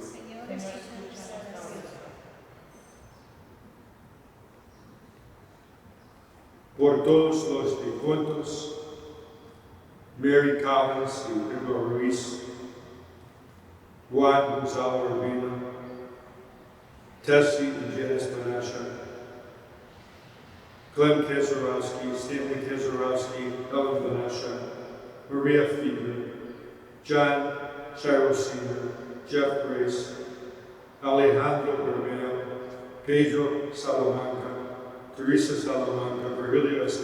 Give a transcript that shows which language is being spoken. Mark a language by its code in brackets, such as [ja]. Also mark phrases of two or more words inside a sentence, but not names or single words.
[es] Por todos los difuntos, Mary Collins y Pedro Ruiz, Juan Gonzalo Urbina, Tessie y Janice Banasha, Glenn Keserowski, Stanley Keserowski, Ellen Banasha, Maria Fiedler, John Shiro Sr., Jeff Grace, Alejandro Romero, Pedro Salamanca, Teresa Salamanca, Virgilio